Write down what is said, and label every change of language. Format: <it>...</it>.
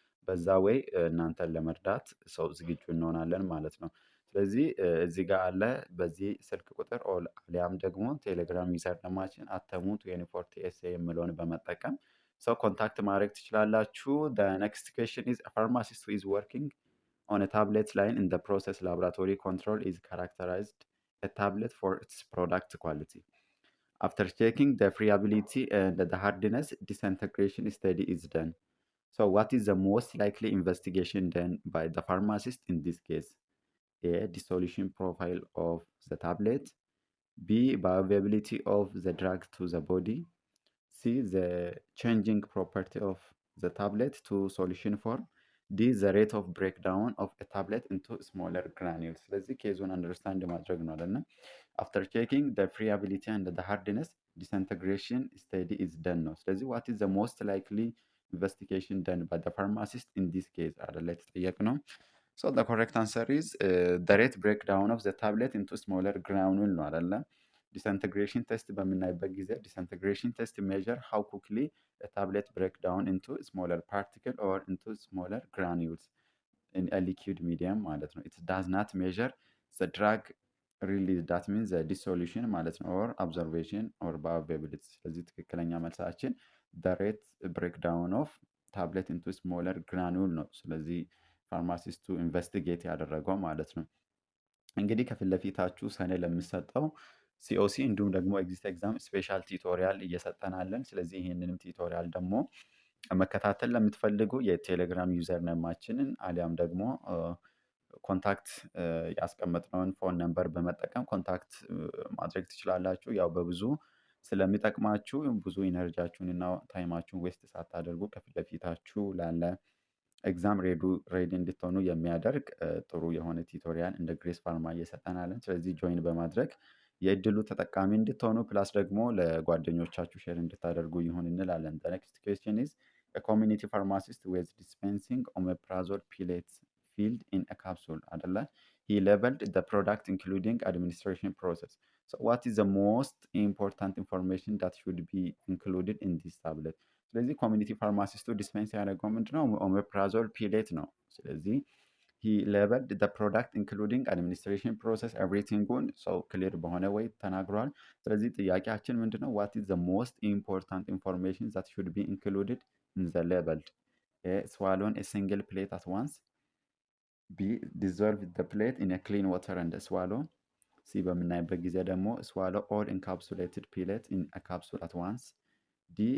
<am>በዛ ወይ እናንተን ለመርዳት ሰው ዝግጁ እንሆናለን ማለት ነው። ስለዚህ እዚህ ጋር አለ በዚህ ስልክ ቁጥር አሊያም ደግሞ ቴሌግራም ዩዘር ነማችን አተሙት ዩኒፎርቲ ኤስኤ የሚለውን በመጠቀም ሰው ኮንታክት ማድረግ ትችላላችሁ።</am> <en>the next question is a pharmacist who is working on a tablet line in the process laboratory control is characterized a tablet for its product quality. After checking the friability and the hardness, disintegration study is done. So what is the most likely investigation done by the pharmacist in this case? A. Dissolution profile of the tablet. B. Bioavailability of the drug to the body. C. The changing property of the tablet to solution form. D. The rate of breakdown of a tablet into smaller granules.</en> <am>ስለዚህ ኬዙን አንደርስታንድ ማድረግ ነው አይደለ?</am> <en>After checking the friability and the hardness, disintegration study is done</en> <am>ነው። ስለዚህ</am> <en>what is the most likely investigation done by the pharmacist in this case</en> <am>አይደለ የተጠየቅነው።</am> <en>So the correct answer is the rate breakdown of the tablet into smaller granule</en> <am>ነው አይደለ?</am> <en>disintegration test</en> <am>በምናይበት ጊዜ</am> <en>disintegration test measure how quickly a tablet break down into smaller particle or into smaller granules in a liquid medium</en> <am>ማለት ነው።</am> <en>it does not measure the drug release, that means the dissolution</en> <am>ማለት ነው</am> <en>or absorption or bioavailability።</en> <am>ስለዚህ ትክክለኛ መልሳችን</am> <en>the rate breakdown of tablet into smaller granule</en> <am>ነው። ስለዚህ ፋርማሲስቱ ኢንቨስቲጌት ያደረገው ማለት ነው። እንግዲህ ከፊት ለፊታችሁ ሰኔ ለሚሰጠው ሲኦሲ እንዲሁም ደግሞ ኤግዚት ኤግዛም ስፔሻል ቲቶሪያል እየሰጠናለን። ስለዚህ ይህንንም ቲቶሪያል ደግሞ መከታተል ለምትፈልጉ የቴሌግራም ዩዘር ነማችንን አሊያም ደግሞ ኮንታክት ያስቀመጥነውን ፎን ነምበር በመጠቀም ኮንታክት ማድረግ ትችላላችሁ። ያው በብዙ ስለሚጠቅማችሁ ብዙ ኢነርጂያችሁን እና ታይማችሁን ዌስት ሳታደርጉ ከፊት ለፊታችሁ ላለ ኤግዛም ሬዲ እንድትሆኑ የሚያደርግ ጥሩ የሆነ ቲቶሪያል እንደ ግሬስ ፋርማ እየሰጠናለን። ስለዚህ ጆይን በማድረግ የእድሉ ተጠቃሚ እንድትሆኑ ፕላስ ደግሞ ለጓደኞቻችሁ ሼር እንድታደርጉ ይሁን እንላለን።</am> <en>The next question is a community pharmacist was dispensing omeprazole pellets filled in a capsule</en> <am>አይደለ?</am> <en>He labeled the product including administration process. So what is the most important information that should be included in this tablet?</en> <am>ስለዚህ ኮሚኒቲ ፋርማሲስቱ ዲስፔንስ ያደረገው ምንድነው? ኦሜፕራዞል ፒሌት ነው። ስለዚህ</am> <en>ሂ ሌበልድ the product including administration process</en> <am>everything-ን ሰው ክሊር በሆነ ወይ ተናግሯል። ስለዚህ ጥያቄያችን ምንድነው?</am> <en>what is the most important information that should be included in the labeled? A. swallow a single plate at once. B. dissolve the plate in a clean water and swallow.</en> <am>ሲ በምናይበት ጊዜ ደግሞ</am> <en>swallow all encapsulated pellet in a capsule at once. D.</en>